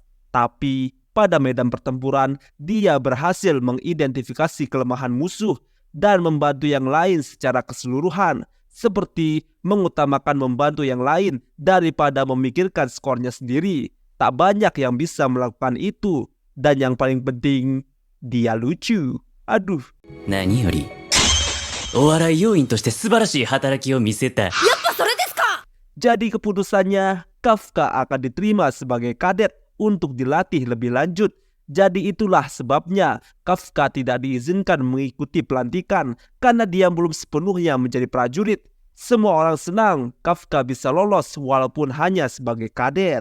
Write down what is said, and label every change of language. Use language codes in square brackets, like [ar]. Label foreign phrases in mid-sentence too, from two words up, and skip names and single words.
[id] Tapi pada medan pertempuran, dia berhasil mengidentifikasi kelemahan musuh dan membantu yang lain secara keseluruhan, seperti mengutamakan membantu yang lain daripada memikirkan skornya sendiri. Tak banyak yang bisa melakukan itu, dan yang paling penting, dia lucu. Aduh. [ja] 何よりお笑い要員として素晴らしい働きを見せた。 [id] Jadi keputusannya, Kafka akan diterima sebagai kadet untuk dilatih lebih lanjut. Jadi itulah sebabnya Kafka tidak diizinkan mengikuti pelantikan karena dia belum sepenuhnya menjadi prajurit. Semua orang senang Kafka bisa lolos walaupun hanya sebagai kadet.